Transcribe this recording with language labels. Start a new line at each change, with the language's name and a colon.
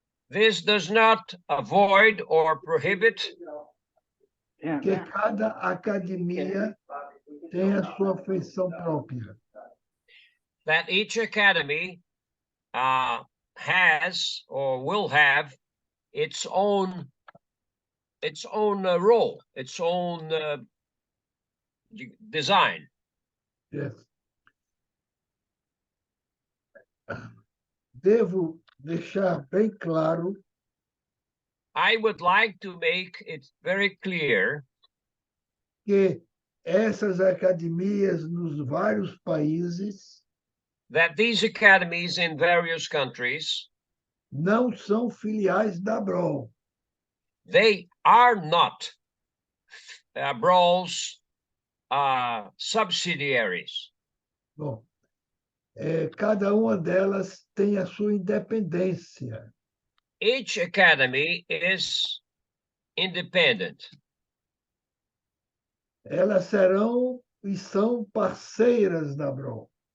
English: This does not avoid or prohibit
Portuguese: que cada academia tenha sua feição própria.
English: That each academy has or will have its own its own role, its own design. Yes.
Portuguese: Devo deixar bem claro
English: I would like to make it very clear
Portuguese: que essas academias nos vários países
English: that these academies in various countries,
Portuguese: não são filiais da Abrol.
English: they are not Abrol's subsidiaries.
Portuguese: Bom, cada uma delas tem a sua independência.
English: Each academy is independent.
Portuguese: Elas serão e são parceiras da Abrol.